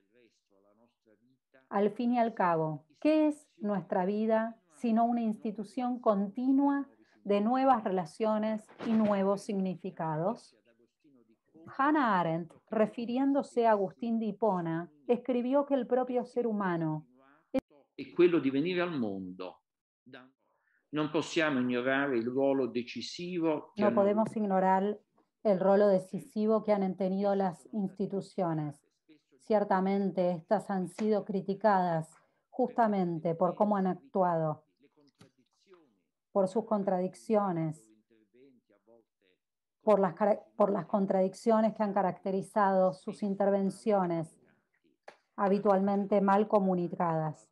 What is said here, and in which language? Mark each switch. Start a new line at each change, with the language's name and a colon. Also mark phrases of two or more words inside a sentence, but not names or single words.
Spanish: Al fin y al cabo, ¿Qué es nuestra vida sino una institución continua de nuevas relaciones y nuevos significados? Hannah Arendt, refiriéndose a Agustín de Hipona, escribió que el propio ser humano
Italian: è quello di venire al mondo. Non possiamo ignorare il ruolo decisivo che
Spanish: no podemos ignorar el rol decisivo que han tenido las instituciones. Ciertamente, estas han sido criticadas justamente por cómo han actuado, por sus contradicciones, por las contradicciones que han caracterizado sus intervenciones, habitualmente mal comunicadas.